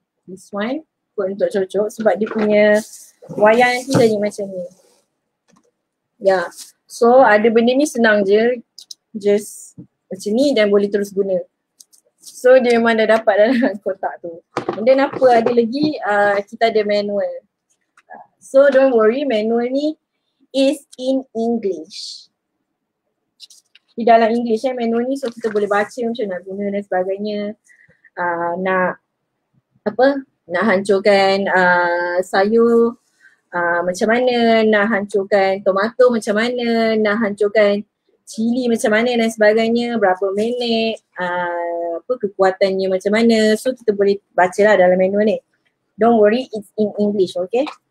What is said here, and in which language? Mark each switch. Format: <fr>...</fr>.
<en>This one.</en> <ms>Untuk cocok sebab dia punya wayar nanti jadi macam ni. Ya. So ada benda ni senang je.</ms> <en>Just</en> <ms>macam ni dan boleh terus guna. So dia memang dah dapat dalam kotak tu.</ms> <en>And then</en> <ms>apa ada lagi, kita ada manual.</ms> <en>So don't worry, manual ni is in English.</en> <ms>Di dalam English manual ni, so kita boleh baca macam nak guna dan sebagainya. Nak hancurkan sayur macam mana, nak hancurkan tomato macam mana, nak hancurkan cili macam mana dan sebagainya, berapa minit, kekuatannya macam mana. So kita boleh baca lah dalam manual ni.</ms> <en>Don't worry, it's in English, okay?</en>